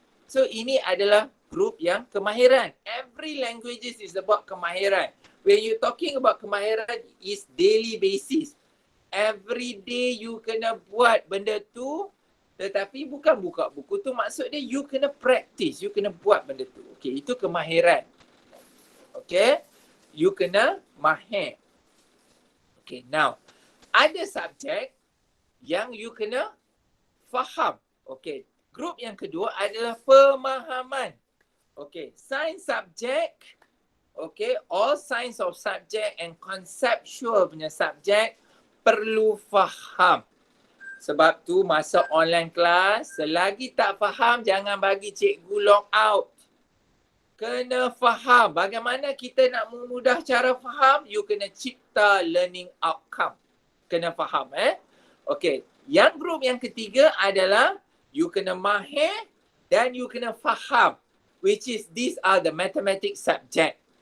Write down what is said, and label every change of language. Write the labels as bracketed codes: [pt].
[ms] So ini adalah grup yang kemahiran. [en] Every languages is about kemahiran. When you talking about kemahiran is daily basis. Every day you [ms] kena buat benda tu, tetapi bukan buka buku tu, maksud dia you kena practice, you kena buat benda tu. Okay, itu kemahiran. Okay, you kena mahir. Okay, [en] now [ms] ada subjek yang you kena faham. Okay, grup yang kedua adalah pemahaman. [en] Okay, science subject, okay, all science of subject and conceptual [ms] punya [en] subject [ms] perlu faham. Sebab tu masa online class, selagi tak faham jangan bagi cikgu log out. Kena faham. Bagaimana kita nak memudah cara faham? You kena cipta [en] learning outcome. [ms] Kena faham Okay. Yang grup yang ketiga adalah you kena mahir dan you kena faham. [en] Which is these are the mathematics subject.